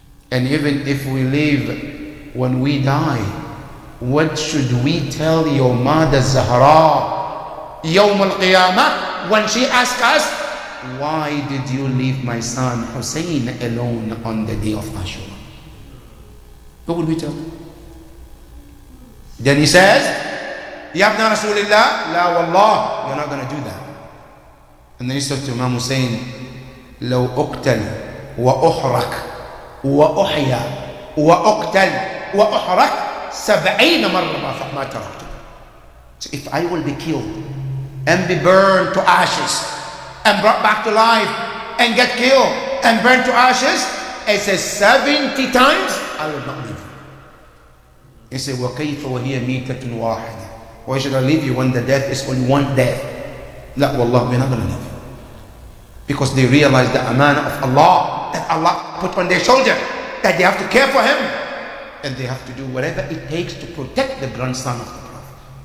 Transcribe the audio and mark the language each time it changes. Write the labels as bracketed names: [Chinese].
[English] And even if we live when we die, what should we tell your mother Zahra Yawm al-Qiyamah when she asks us, why did you leave my son Hussein alone on the day of Ashura? What would we tell? Then he says, [Arabic] Ya ibn Rasulullah, la wallah, [English] you're not going to do that. And then he said to Imam Hussein, [Arabic] لو أقتل وأحرق وأحيا وأقتل وأحرق 70 مرة ما تركته. [English] So if I will be killed and be burned to ashes and brought back to life and get killed and burned to ashes, it says 70 times, I will not leave you. He said, [Arabic] وَكَيْفَ وَهِيَ مِيتَةٌ وَاحِدَةٌ. [English] Why should I leave you when the death is only one death? La wallah, we're not going to leave you. Because they realize the amana of Allah that Allah put on their shoulder, that they have to care for him, and they have to do whatever it takes to protect the grandson of the Prophet.